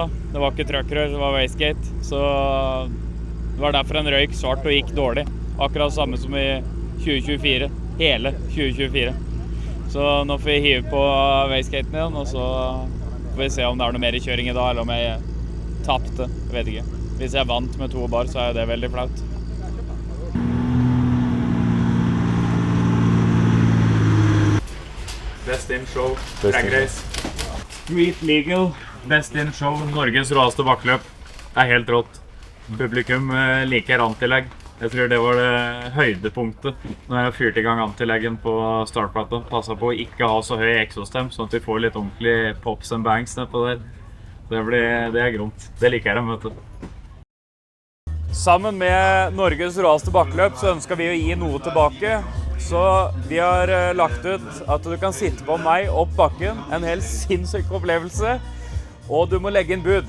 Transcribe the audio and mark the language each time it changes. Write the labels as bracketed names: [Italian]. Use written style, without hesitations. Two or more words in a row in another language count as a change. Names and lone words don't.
[Norwegian] Det var ikke truckrør, det var wastegate. Så det var derfor en røyk svart og gikk dårlig. Akkurat samme som i 2024. Hele 2024. Så nå får vi hive på wastegaten igjen, og så får vi se om det er noe mer i kjøring i dag, eller om jeg tapte. Jeg vet ikke. Hvis jeg vant med 2 bar, så er det veldig flaut. [English] Best in show, drag race. Street legal, best in show, [Norwegian] Norges råeste bakkeløp. Det er helt rått. Publikum liker antilegg. Jeg tror det var det høydepunktet når jeg fyrte i gang antileggen på startplata. Passet på å ikke ha så høy exostem, sånn at vi får litt ordentlig [English] pops and bangs [Norwegian] nedpå der. Det er gromt. Det liker jeg, vet du. Sammen med Norges råeste bakkeløp så ønsker vi å gi noe tilbake. Så vi har lagt ut at du kan sitte på meg opp bakken, en helt sinnssyk opplevelse, og du må legge inn bud.